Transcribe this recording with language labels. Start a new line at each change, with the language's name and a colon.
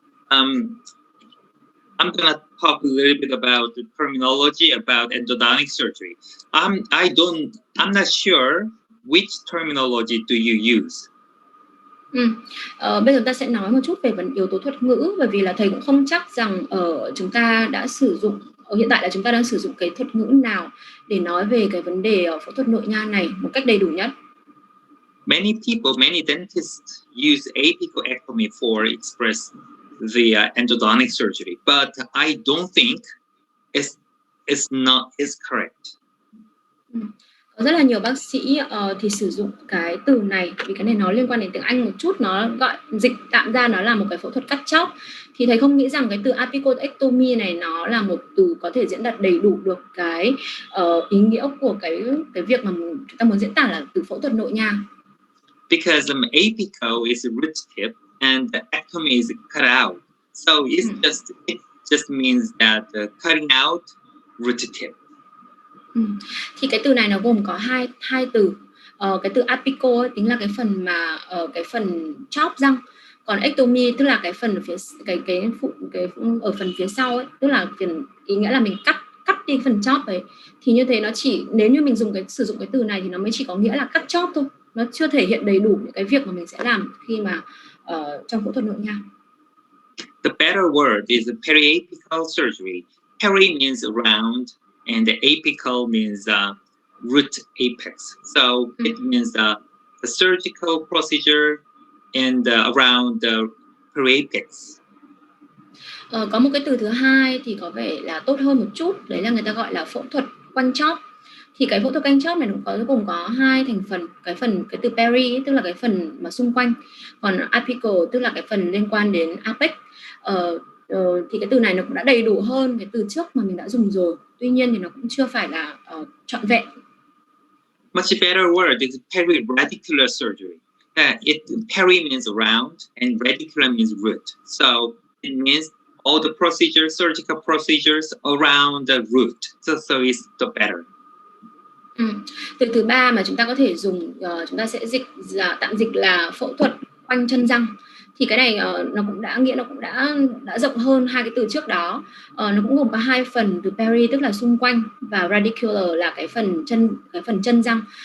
English: I'm gonna talk a little bit about the terminology about endodontic surgery. I'm not sure which terminology do you use.
Vietnamese: Bây giờ ta sẽ nói một chút về yếu tố thuật ngữ, bởi vì là thầy cũng không chắc rằng chúng ta đã sử dụng hiện tại là chúng ta đang sử dụng cái thuật ngữ nào để nói về cái vấn đề phẫu thuật nội nha này một cách đầy đủ nhất.
English: Many dentists use apicoectomy for express the endodontic surgery, but I don't think it's correct.
Vietnamese: Có rất là nhiều bác sĩ thì sử dụng cái từ này, vì cái này nó liên quan đến tiếng Anh một chút, nó gọi dịch tạm ra nó là một cái phẫu thuật cắt chóp. Thì thầy không nghĩ rằng cái từ apicoectomy này nó là một từ có thể diễn đạt đầy đủ được cái ý nghĩa của cái việc mà chúng ta muốn diễn tả là từ phẫu thuật nội nha.
English: Because apical is a root tip and the ectomy is cut out, so it just means that cutting out root tip.
Vietnamese: Thì cái từ này nó gồm có hai từ. Cái từ apical ấy, tính là cái phần mà cái phần chóp răng, còn ectomy tức là cái phần ở phía ở phần phía sau ấy, tức là ý nghĩa là mình cắt đi phần chóp ấy. Thì như thế nó chỉ, nếu như mình sử dụng cái từ này thì nó mới chỉ có nghĩa là cắt chóp thôi, nó chưa thể hiện đầy đủ những cái việc mà mình sẽ làm khi mà trong phẫu thuật nội nha.
English: The better word is periapical surgery. Peri means around, and the apical means root apex. So it means the surgical procedure and around the periapex.
Vietnamese: Có một cái từ thứ hai thì có vẻ là tốt hơn một chút, đấy là người ta gọi là phẫu thuật quanh chóp. Thì cái phẫu thuật quanh chóp này gồm có hai thành phần, cái từ peri tức là cái phần mà xung quanh, còn apical tức là cái phần liên quan đến apex. Thì cái từ này nó cũng đã đầy đủ hơn cái từ trước mà mình đã dùng rồi, tuy nhiên thì nó cũng chưa phải là trọn vẹn.
English: Much better word is periradicular surgery. Peri means around and radicular means root. So it means all the surgical procedures around the root. So it's the better.
Vietnamese: Từ thứ ba mà chúng ta có thể dùng, chúng ta sẽ tạm dịch là phẫu thuật quanh chân răng. Thì cái này nó cũng đã rộng hơn hai cái từ trước đó. Nó cũng gồm có hai phần, từ peri tức là xung quanh và radicular là cái phần chân răng.